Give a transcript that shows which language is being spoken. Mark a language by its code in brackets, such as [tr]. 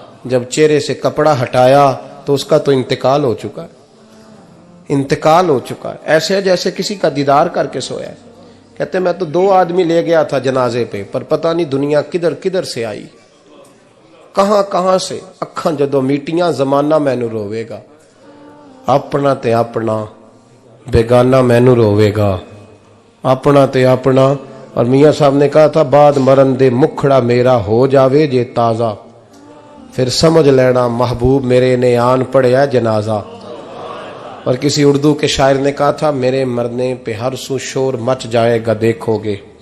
[ur] جب چہرے سے کپڑا ہٹایا تو اس کا تو انتقال ہو چکا ہے, انتقال ہو چکا ہے, ایسے ہے جیسے کسی کا دیدار کر کے سویا ہے. کہتے میں تو 2 آدمی لے گیا تھا جنازے پہ, پر پتہ نہیں دنیا کدھر کدھر سے آئی, کہاں کہاں سے. [pa] اکھاں جدو میٹیاں زمانہ مینو روے گا, اپنا تے اپنا بیگانہ مینو روے گا, اپنا تے اپنا. [ur] اور میاں صاحب نے کہا تھا [pa] بعد مرن دے مکھڑا میرا ہو جاوے جے تازہ, پھر سمجھ لینا محبوب میرے نے آن پڑیا جنازہ. [ur] اور کسی اردو کے شاعر نے کہا تھا میرے مرنے پہ ہر سو شور مچ جائے گا دیکھو گے.